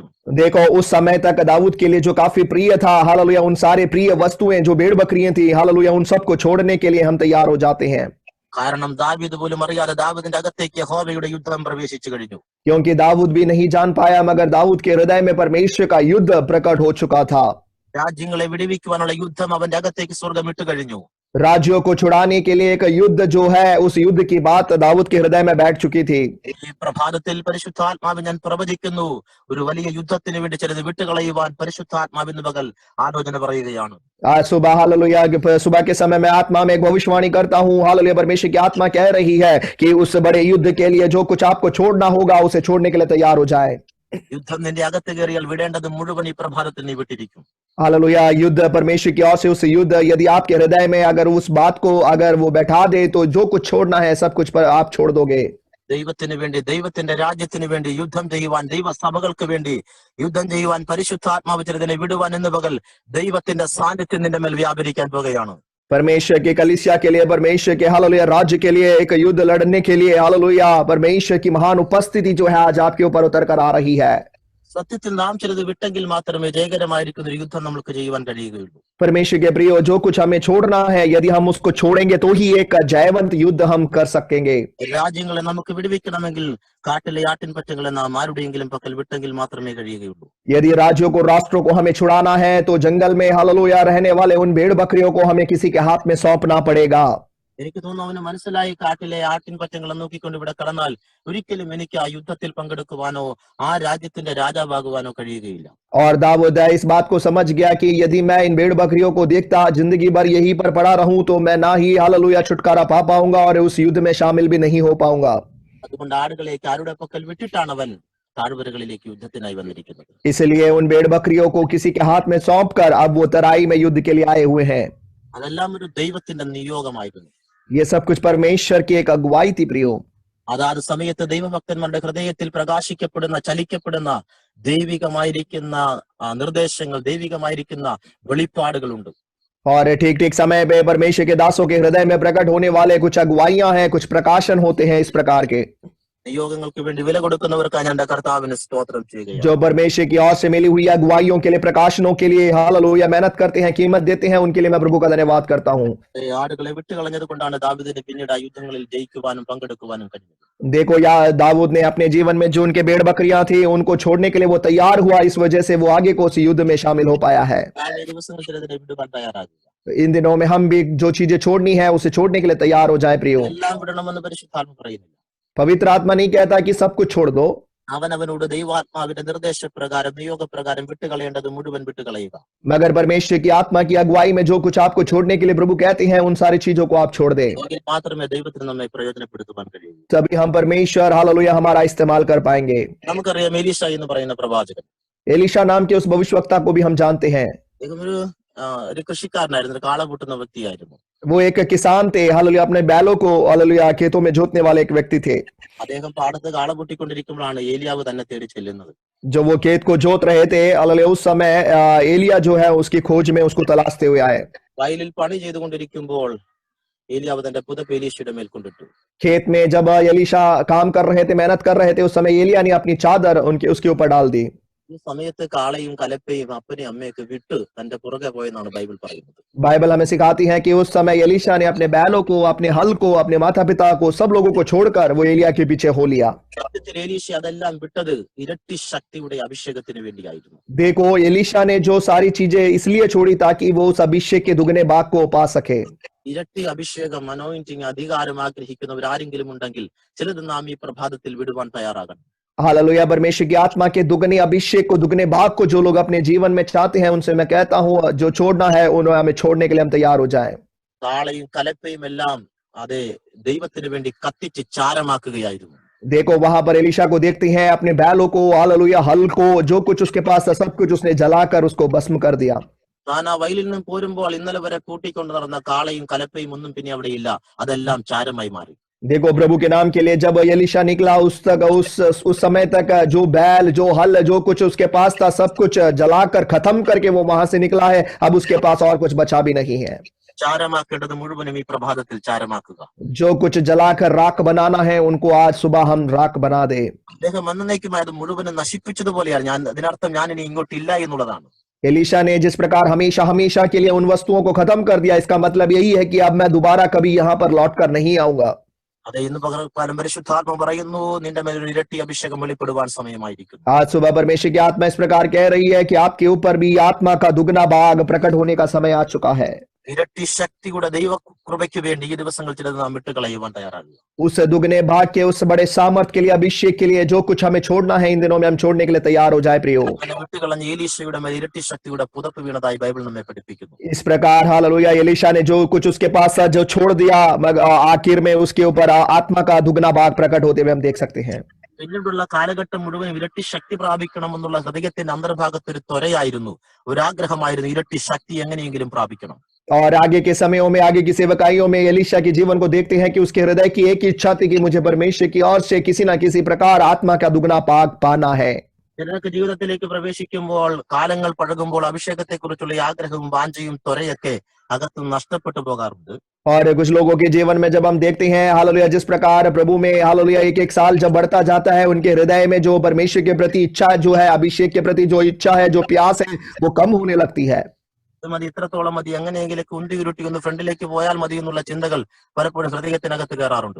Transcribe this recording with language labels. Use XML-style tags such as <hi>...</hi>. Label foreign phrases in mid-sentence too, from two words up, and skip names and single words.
<hi>देखो, उस समय तक दाऊद के लिए जो काफी प्रिय था, हालेलुया, उन सारे प्रिय वस्तुएं जो भेड़ बकरियां थी, हालेलुया, उन सबको छोड़ने के लिए हम तैयार हो जाते हैं।</hi> <ml>കാരണം ദാവീദ് പോലും അറിയാതെ ദാവീദിന്റെ അകത്തേക്ക് യഹോവയുടെ യുദ്ധം പ്രവേശിച്ചു കഴിഞ്ഞു.</ml> <hi>क्योंकि दाऊद भी नहीं जान पाया, मगर दाऊद के हृदय में परमेश्वर का युद्ध प्रकट हो चुका था।</hi> <ml>രാജ്യങ്ങളെ വിടുവിക്കുവാനുള്ള യുദ്ധം അവന്റെ അകത്തേക്ക് സ്വർഗം ഇട്ട് കഴിഞ്ഞു.</ml> <hi>राज्यों को छुड़ाने के लिए एक युद्ध जो है, उस युद्ध की बात दाऊद के हृदय में बैठ चुकी थी।</hi> <ml>ഈ പ്രഭാതത്തിൽ പരിശുദ്ധാത്മാവ് ഞാൻ പ്രവചിക്കുന്നു, ഒരു വലിയ യുദ്ധത്തിന് വേണ്ടി ചിലത് വിട്ടുകളയുവാൻ പരിശുദ്ധാത്മാവിന് പകൽ ആലോചന പറയുകയാണ്.</ml> <hi>आज सुबह हालेलुया, सुबह के समय में आत्मा में एक भविष्यवाणी करता हूँ। हालेलुया, परमेश्वर की आत्मा कह रही है कि उस बड़े युद्ध के लिए जो कुछ आपको छोड़ना होगा, उसे छोड़ने के लिए तैयार हो जाए।</hi> <ml>യുദ്ധം നിന്റെ അകത്ത് കയറിയാൽ വിടേണ്ടത് മുഴുവൻ ഈ പ്രഭാതത്തിൽ നീ വിട്ടിരിക്കും.</ml> <hi>हालेलुया, युद्ध परमेश्वर की ओर से उस युद्ध यदि आपके हृदय में अगर उस बात को अगर वो बैठा दे, तो जो कुछ छोड़ना है सब कुछ पर आप छोड़ दोगे।</hi> <ml>ദൈവത്തിന് വേണ്ടി, ദൈവത്തിന്റെ രാജ്യത്തിന് വേണ്ടി യുദ്ധം ചെയ്യുവാൻ, ദൈവസഭകൾക്ക് വേണ്ടി യുദ്ധം ചെയ്യുവാൻ പരിശുദ്ധാത്മാവ് ചിലതിനെ വിടുവാൻ എന്ന് പകൽ ദൈവത്തിന്റെ സാന്നിധ്യം നിന്റെ മേൽ വ്യാപരിക്കാൻ പോകുകയാണ്.</ml> <hi>परमेश्वर के कलीसिया के लिए, परमेश्वर के हालेलुया राज्य के लिए एक युद्ध लड़ने के लिए हालेलुया परमेश्वर की महान उपस्थिति जो है आज आपके ऊपर उतर कर आ रही है।</hi> <ml>സത്യത്തിൽ നാം ചിലത് വിട്ടെങ്കിൽ മാത്രമേ ജയകരമായിരിക്കുന്ന ഒരു യുദ്ധം നമുക്ക് ചെയ്യുവാൻ കഴിയുകയുള്ളൂ.</ml> <hi>परमेश्वर के प्रियो, जो कुछ हमें छोड़ना है, यदि हम उसको छोड़ेंगे तो ही एक जयवंत युद्ध हम कर सकेंगे।</hi> <ml>രാജ്യങ്ങളെ നമുക്ക് വിടുവിക്കണമെങ്കിൽ കാട്ടിലെ ആട്ടിൻപറ്റങ്ങളെ നാം ആരുടെയെങ്കിലും പക്കൽ വിട്ടെങ്കിൽ മാത്രമേ കഴിയുകയുള്ളൂ.</ml> <hi>यदि राज्यों को, राष्ट्रों को हमें छुड़ाना है, तो जंगल में हालेलुया रहने वाले उन भेड़ बकरियों को हमें किसी के हाथ में सौंपना पड़ेगा।</hi> <ml>എനിക്ക് തോന്നുന്നു അവന് മനസ്സിലായി, കാട്ടിലെ ആട്ടിൻപറ്റങ്ങളെ നോക്കിക്കൊണ്ട് ഇവിടെ കടന്നാൽ ഒരിക്കലും എനിക്ക് ആ യുദ്ധത്തിൽ പങ്കെടുക്കുവാനോ ആ രാജ്യത്തിന്റെ രാജാവാകുവാനോ കഴിയുകയില്ല.</ml> <hi>और दाऊद इस बात को समझ गया कि यदि मैं इन भेड़ बकरियों को देखता जिंदगी भर यहीं पर पड़ा रहूं, तो मैं ना ही हालेलुया छुटकारा पा पाऊंगा और उस युद्ध में शामिल भी नहीं हो पाऊंगा।</hi> <ml>അതുകൊണ്ട് ആടുകളേക്ക് ആരുടെ പക്കൽ വിട്ടിട്ടാണ് അവൻ താഴ്വരകളിലേക്ക് യുദ്ധത്തിനായി വന്നിരിക്കുന്നത്.</ml> <hi>इसलिए उन भेड़ बकरियों को किसी के हाथ में सौंप कर अब वो तराई में युद्ध के लिए आए हुए हैं।</hi> <ml>അതെല്ലാം ഒരു ദൈവത്തിന്റെ നിയോഗമായിരുന്നു.</ml> <hi>ये सब कुछ परमेश्वर की एक अगुवाई थी प्रियो।</hi> <ml>അതാത് സമയത്ത് ദൈവഭക്തന്മാരുടെ ഹൃദയത്തിൽ പ്രകാശിക്കപ്പെടുന്ന, ചലിക്കപ്പെടുന്ന ദൈവികമായിരിക്കുന്ന നിർദ്ദേശങ്ങൾ, ദൈവികമായിരിക്കുന്ന വെളിപ്പാടുകളുണ്ട്.</ml> <hi>और ठीक ठीक समय पे परमेश्वर के दासों के हृदय में प्रकट होने वाले कुछ अगुवाइयां हैं, कुछ प्रकाशन होते हैं इस प्रकार के।</hi> <ml>നിയോഗങ്ങൾക്ക് വേണ്ടി വില കൊടുക്കുന്നവർക്കാണ് ഞാൻ കർത്താവിന് സ്തോത്രം ചെയ്യുകയാണ്.</ml> <hi>जो परमेश्वर की ओर से मिली हुई अगुवाइयों के लिए, प्रकाशनों के लिए हालेलुया मेहनत करते हैं, कीमत देते हैं, उनके लिए मैं प्रभु का धन्यवाद करता हूँ।</hi> <ml>ആടുകളെ വിട്ടുകളഞ്ഞത് കൊണ്ടാണ് ദാവീദിന് പിന്നീട് ആ യുദ്ധങ്ങളിൽ ജയിക്കുവാനും പങ്കെടുക്കുവാനും കഴിഞ്ഞത്.</ml> <hi>देखो या दाऊद ने अपने जीवन में जो उनके भेड़ बकरियां थी, उनको छोड़ने के लिए वो तैयार हुआ, इस वजह से वो आगे को उस युद्ध में शामिल हो पाया है।</hi> <ml>ഈ ദിവസങ്ങളിൽ ചിലതിനെ വിടുവാൻ തയ്യാറാകുക.</ml> <hi>इन दिनों में हम भी जो चीजें छोड़नी है उसे छोड़ने के लिए तैयार हो जाए प्रियो।</hi> <ml>എല്ലാം വിടണമെന്ന് പരിശുദ്ധാത്മ പറയുന്നില്ല.</ml> <hi>पवित्र आत्मा नहीं कहता कि सब कुछ छोड़ दो।</hi> <ml>അവനവനോട് ദൈവാത്മാവിന്റെ നിർദ്ദേശപ്രകാരം, നിയോഗപ്രകാരം വിട്ടുകളയേണ്ടത് മുഴുവൻ വിട്ടുകളയുക.</ml> <hi>मगर परमेश्वर की आत्मा की अगुवाई में जो कुछ आपको छोड़ने के लिए प्रभु कहते हैं, उन सारी चीजों को आप छोड़ दें।</hi> <ml>എങ്കിൽ മാത്രമേ ദൈവത്തിന് നമ്മെ പ്രയോജനപ്പെടുത്തുവാൻ കഴിയൂ.</ml> <hi>तभी हम परमेश्वर हालेलुया हमारा इस्तेमाल कर पाएंगे।</hi> <ml>നമുക്കറിയാം എലീശ എന്ന് പറയുന്ന പ്രവാചകൻ.</ml> <hi>एलीशा नाम के उस भविष्यवक्ता को भी हम जानते हैं।</hi> <ml>അദ്ദേഹം ഒരു കൃഷിക്കാരനായിരുന്നു, ഒരു കാള കൂട്ടുന്ന വ്യക്തിയായിരുന്നു.</ml> <hi>वो एक किसान थे, हालेलुया अपने बैलों को हालेलुया खेतों में जोतने वाले एक व्यक्ति थे।</hi> <ml>അദ്ദേഹം പാടത്ത് കാള കൂട്ടിക്കൊണ്ടിരിക്കുമ്പോഴാണ് ഏലിയാവ് തന്നെ തേടി ചെല്ലുന്നത്.</ml> <hi>जो वो खेत को जोत रहे थे, हालेलुया उस समय एलिया जो है उसकी खोज में उसको तलाशते हुए आए।</hi> <ml>വയലിൽ പണി ചെയ്തുകൊണ്ടിരിക്കുമ്പോൾ ഏലിയാവ് തന്റെ പുതപ്പ് എലീശയുടെ മേൽ കൊണ്ടിട്ടു.</ml> <hi>खेत में जब एलीशा काम कर रहे थे, मेहनत कर रहे थे, उस समय एलिया ने अपनी चादर उसके ऊपर डाल दी।</hi> <ml>ഈ സമയത്ത് കാളയും കലപ്പയും അപ്പനെയും അമ്മയൊക്കെ വിട്ട് തന്റെ പുറകെ പോയെന്നാണ് ബൈബിൾ പറയുന്നത്.</ml> <hi>बाइबल हमें सिखाती है कि उस समय एलीशा ने अपने बैलों को, अपने हल को, अपने माता पिता को, सब लोगों को छोड़कर वो एलिया के पीछे हो लिया।</hi> <ml>സത്യത്തിൽ എലീശ അതെല്ലാം വിട്ടത് ഇരട്ടി ശക്തിയുടെ അഭിഷേകത്തിന് വേണ്ടിയായിരുന്നു.</ml> <hi>देखो एलीशा ने जो सारी चीजें इसलिए छोड़ी ताकि वो उस अभिषेक के दुगने भाग को पा सके।</hi> <ml>ഇരട്ടി അഭിഷേകം, അനോയിന്റിങ്, അധികാരം ആഗ്രഹിക്കുന്നവർ ആരെങ്കിലും ഉണ്ടെങ്കിൽ ചിലത് നാം ഈ പ്രഭാതത്തിൽ വിടുവാൻ തയ്യാറാകണം.</ml> <hi>हालेलुया परमेश्वर की आत्मा के दुगने अभिषेक को, दुगने भाग को जो लोग अपने जीवन में चाहते हैं, उनसे मैं कहता हूं जो छोड़ना है उन्हें हमें छोड़ने के लिए हम तैयार हो जाएं।</hi> <ml>കാളയും കലപ്പയും എല്ലാം അതെ ദൈവത്തിന് വേണ്ടി കത്തിച്ച് ചാരമാക്കുകയായിരുന്നു.</ml> <hi>देखो वहां पर एलीशा को देखते हैं, अपने बैलों को, हालेलुया हल को, जो कुछ उसके पास था सब कुछ उसने जलाकर उसको भस्म कर दिया।</hi> <ml>താൻ ആ വയലിൽ നിന്ന് പോരുമ്പോൾ ഇന്നലെ വരെ കൂട്ടിക്കൊണ്ട് നടന്ന കാളയും കലപ്പയും ഒന്നും പിന്നെ അവിടെ ഇല്ല, അതെല്ലാം ചാരമായി മാറി.</ml> <hi>देखो प्रभु के नाम के लिए जब एलीशा निकला उस समय तक जो बैल, जो हल, जो कुछ उसके पास था सब कुछ जलाकर खत्म करके वो वहां से निकला है। अब उसके पास और कुछ बचा भी नहीं है।</hi> <ml>ചാരമാക്കേണ്ടത് മുഴുവനും ഈ പ്രഭാതത്തിൽ ചാരമാക്കുക.</ml> <hi>जो कुछ जलाकर राख बनाना है उनको आज सुबह हम राख बना दे।</hi> <ml>അദ്ദേഹം എന്നേക്കുമായി അത് മുഴുവനും നശിപ്പിച്ചതുപോലെയാണ്. ഞാൻ അതിനർത്ഥം ഞാൻ ഇനി ഇങ്ങോട്ടില്ല എന്നുള്ളതാണ്.</ml> <hi>एलीशा ने जिस प्रकार हमेशा हमेशा के लिए उन वस्तुओं को खत्म कर दिया, इसका मतलब यही है कि अब मैं दोबारा कभी यहां पर लौट कर नहीं आऊंगा।</hi> <ml>അതെ, ഇന്ന് പകരം പരിശുദ്ധാത്മ പറയുന്നു, നിന്റെ മേൽ ഒരു ഇരട്ടി അഭിഷേകം വെളിപ്പെടുവാൻ സമയമായിരിക്കുന്നു.</ml> <hi>आज सुबह परमेश्वर की आत्मा इस प्रकार कह रही है कि आपके ऊपर भी आत्मा का दुगना भाग प्रकट होने का समय आ चुका है।</hi> <ml>ഇരട്ടി ശക്തിയുടെ ദൈവ കൃപയ്ക്ക് വേണ്ടി ഈ ദിവസങ്ങൾ ചിലത് നാം വിട്ടുകളയുവാൻ തയ്യാറാകുക.</ml> <hi>उस दुगने भाग के, उस बड़े सामर्थ के लिए, अभिषेक के लिए जो कुछ हमें छोड़ना है इन दिनों में हम छोड़ने के लिए तैयार हो जाए प्रियो।</hi> <ml>അങ്ങനെ വിട്ടുകളഞ്ഞ എലീശയുടെ മേൽ ഇരട്ടി ശക്തിയുടെ പുതപ്പ് വീണതായി ബൈബിൾ നമ്മെ പഠിപ്പിക്കുന്നു.</ml> <hi>इस प्रकार हालेलुया एलीशा ने जो कुछ उसके पास था, जो छोड़ दिया, आखिर में उसके ऊपर आत्मा का दुगना भाग प्रकट होते हुए हम देख सकते हैं।</hi> <ml>പിന്നീടുള്ള കാലഘട്ടം മുഴുവൻ ഇരട്ടി ശക്തി പ്രാപിക്കണമെന്നുള്ള ഹൃദയത്തിന്റെ അന്തർഭാഗത്ത് ഒരു ത്വരയായിരുന്നു, ഒരാഗ്രഹമായിരുന്നു, ഇരട്ടി ശക്തി എങ്ങനെയെങ്കിലും പ്രാപിക്കണം.</ml> <hi>और आगे के समयों में, आगे की सेवकाइयों में एलीशा के जीवन को देखते हैं कि उसके हृदय की एक ही इच्छा थी कि मुझे परमेश्वर की ओर से किसी ना किसी प्रकार आत्मा का दुगना भाग पाना है।</hi> <ml>ചിലർക്ക് ജീവിതത്തിലേക്ക് പ്രവേശിക്കുമ്പോൾ, കാലങ്ങൾ പഴകുമ്പോൾ അഭിഷേകത്തെക്കുറിച്ചുള്ള ഈ ആഗ്രഹവും വാഞ്ചയും ത്വരയൊക്കെ അകത്ത് നഷ്ടപ്പെട്ടു പോകാറുണ്ട്.</ml> <hi>और कुछ लोगों के जीवन में जब हम देखते हैं हालेलुया, जिस प्रकार प्रभु में हालेलुया एक एक साल जब बढ़ता जाता है, उनके हृदय में जो परमेश्वर के प्रति इच्छा जो है, अभिषेक के प्रति जो इच्छा है, जो प्यास है, वो कम होने लगती है।</hi> <ml>ഇത് മതി, ഇത്രത്തോളം മതി, എങ്ങനെയെങ്കിലും കുന്തി ഉരുട്ടി ഒന്ന് ഫ്രണ്ടിലേക്ക് പോയാൽ മതി എന്നുള്ള ചിന്തകൾ പലപ്പോഴും ഹൃദയത്തിനകത്ത് കയറാറുണ്ട്.</ml>